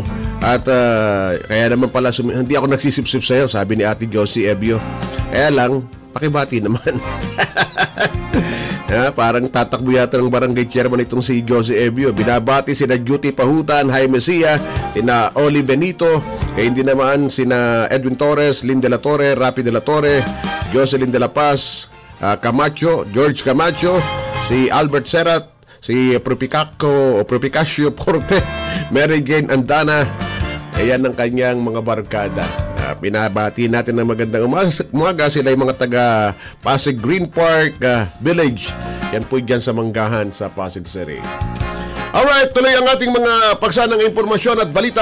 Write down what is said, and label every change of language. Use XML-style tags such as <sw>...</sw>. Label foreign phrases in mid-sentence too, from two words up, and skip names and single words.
<tl>At kaya naman pala hindi ako nagsisip-sip sa'yo, sabi ni Ate Josie Ebio. Kaya lang, pakibati naman. Parang tatakbo yata ng barangay chairman itong si Josie Ebio. Binabati sina Duty Pahutan, Jaime Sia, sina Oli Benito, kaya hindi naman sina Edwin Torres, Lynn de la Torre, Rapi de la Torre, Jocelyn de la Paz, Camacho, George Camacho, si Albert Serrat, si Propicasio Porte, Mary Jane Andana. Ayan ang kanyang mga barkada. Binabati natin ng magandang umaga. Sila yung mga taga Pasig Green Park Village. Yan po dyan sa Manggahan sa Pasig City. Alright, tuloy ang ating mga paksa ng impormasyon at balita.</tl>